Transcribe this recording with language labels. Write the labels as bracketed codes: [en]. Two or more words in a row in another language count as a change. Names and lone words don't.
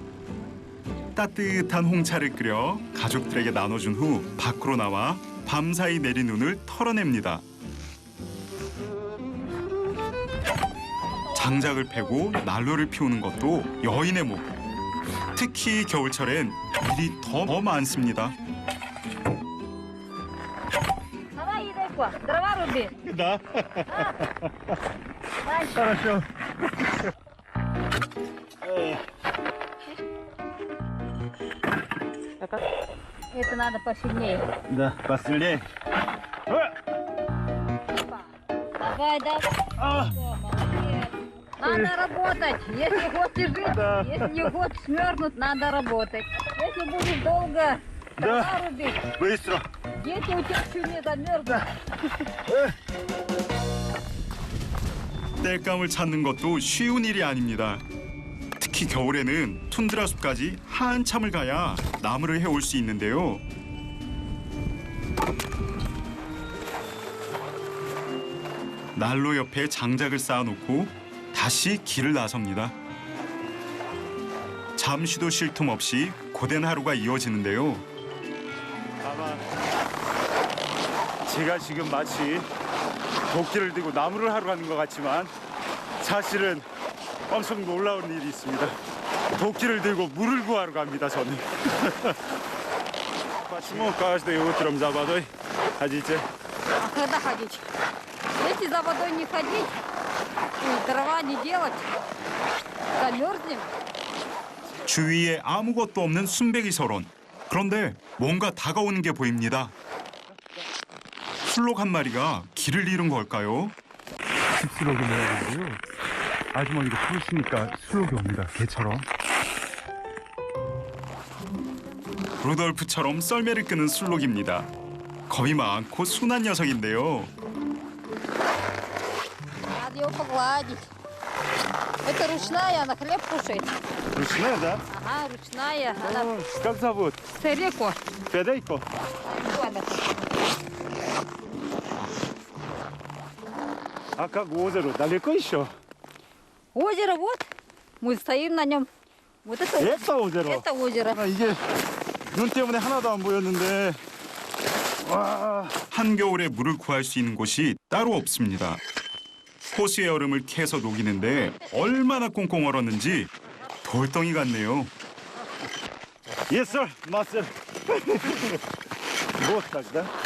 [ko] 따뜻한 홍차를 끓여 가족들에게 나눠준 후 밖으로 나와 밤사이 내린 눈을 털어냅니다. 장작을 패고 난로를 피우는 것도 여인의 목. 특히 겨울철엔 일이 더 많습니다. [ru] Давай, Едайко, дрова руби. Да. Хорошо. Это надо посильнее. Да, посильнее. Давай. Молодец. Надо работать. Если хочешь жить, если не хочешь мерзнуть, надо работать. Если будешь долго дрова рубить. Быстро. Дети у тебя еще не замерзли. [ko] 땔감을 찾는 것도 쉬운 일이 아닙니다. 특히 겨울에는 툰드라 숲까지 한참을 가야 나무를 해올 수 있는데요. 난로 옆에 장작을 쌓아놓고 다시 길을 나섭니다. 잠시도 쉴 틈 없이 고된 하루가 이어지는데요. 아마 제가 지금 마치 도끼를 들고 나무를 하러 가는 것 같지만 사실은 엄청 놀라운 일이 있습니다. 도끼를 들고 물을 구하러 갑니다, 저는. [ru] Почему каждое утром за водой ходите? А когда ходить? Если за водой не ходить, и дрова не делать, замерзнем. [ko] 주위에 아무것도 없는 순백이 서론. 그런데 뭔가 다가오는 게 보입니다. 술록 한 마리가 길을 잃은 걸까요? 술록이 뭐라고요? 아주머니가 부르시니까 술록이 옵니다, 개처럼. 루돌프처럼 썰매를 끄는 술록입니다. 겁이 많고 순한 녀석인데요. [ru] Надо ее погладить. Это ручная, она хлеб кушает. Ручная, да? Ага, ручная. Она Как зовут? Цереко. Федейко? А как озеро? Далеко еще? Озеро вот. Мы стоим на нем. Вот это Это озеро? Это озеро. [ko] 아, 이게 눈 때문에 하나도 안 보였는데. 와. 한겨울에 물을 구할 수 있는 곳이 따로 없습니다. 호수의 얼음을 캐서 녹이는데 얼마나 꽁꽁 얼었는지 돌덩이 같네요. [en] Yes, sir. Master. [ru] Вот так, да?